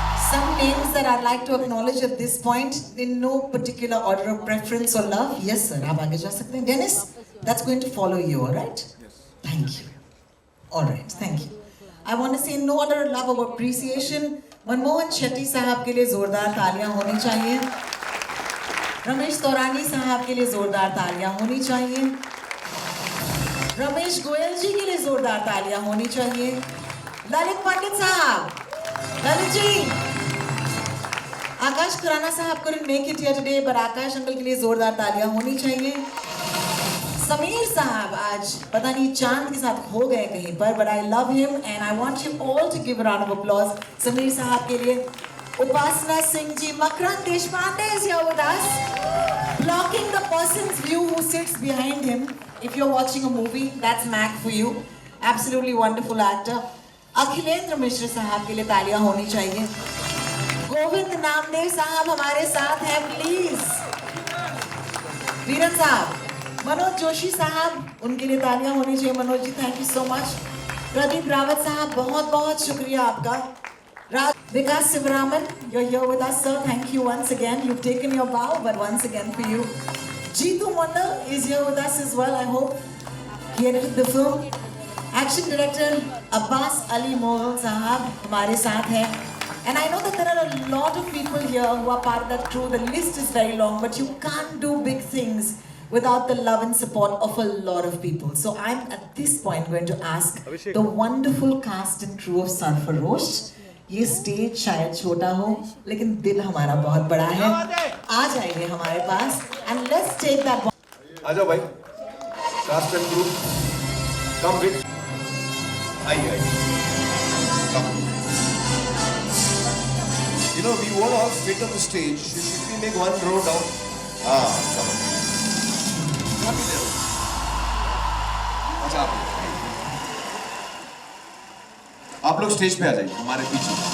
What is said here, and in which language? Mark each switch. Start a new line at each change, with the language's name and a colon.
English: Some names that I'd like to acknowledge at this point in no particular order of preference or love. Yes, sir.
Hindi: आप आगे जा सकते हैं.
English: Dennis, that's going to follow you, all right? Yes. Thank you. All right, thank you. I want to say no order of love or appreciation.
Hindi: Manmohan Shetty साहब के लिए जोरदार तालियां होनी चाहिए. रमेश तौरानी साहब के लिए जोरदार तालियां होनी चाहिए. रमेश गोयल जी के लिए जोरदार तालियां होनी चाहिए. ललित पंडित साहब, ललित जी. आकाश खुराना साहब
English: couldn't make it here today, but
Hindi: Akash uncle के लिए जोरदार तालियां होनी चाहिए. समीर साहब आज पता नहीं चांद के साथ खो गए कहीं पर,
English: but I love him and I want you all to give a round of applause
Hindi: Sameer साहब के लिए.
English: Upasana Singh ji, Makrand Deshpande is here with us, blocking the person's view who sits behind him. If you're watching a movie, that's Mac for you. Absolutely wonderful actor.
Hindi: Akhilendra मिश्र साहब के लिए तालियां होनी चाहिए. गोविंद नामदेव साहब हमारे साथ हैं, प्लीज. वीरन साहब, मनोज जोशी साहब, उनके लिए तालियां होनी चाहिए. Manoj ji, thank you so much. Pradeep Rawat साहब, बहुत बहुत शुक्रिया आपका.
English: Vikas Sivaraman, you're here with us, sir. Thank you once again. You've taken your bow, but once again for you. Jeetu Mandal is here with us as well. I hope he edited the film. Action director
Hindi: Abbas Ali Moghal Sahab हमारे साथ हैं.
English: And I know that there are a lot of people here who are part of that crew. The list is very long, but you can't do big things without the love and support of a lot of people. So I'm at this point going to ask the wonderful cast and crew of Sarfarosh.
Hindi: ये stage शायद छोटा हो, लेकिन दिल हमारा बहुत बड़ा है. आ जाइए हमारे पास
English: and let's take that.
Hindi: आ जाओ भाई,
English: cast and crew, come with.
Hindi: आइए.
English: Come. You know, we won't all fit on the stage. Should we make one row down? Come on.
Hindi: अच्छा, आप लोग स्टेज पे आ जाइए हमारे पीछे.